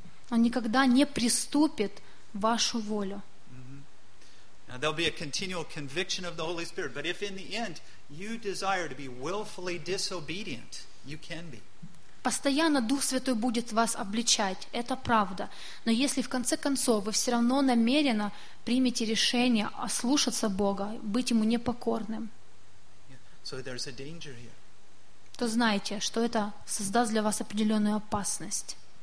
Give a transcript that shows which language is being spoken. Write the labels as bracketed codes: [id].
[ru] Он никогда не приступит вашу волю. [en] Now, there'll be a continual conviction of the Holy Spirit, but if in the end you desire to be willfully disobedient, you can be. [ru] Постоянно Дух Святой будет вас обличать, это правда. Но если в конце концов вы все равно намеренно примете решение ослушаться Бога, быть Ему непокорным, то знайте, что это создаст для вас определенную опасность.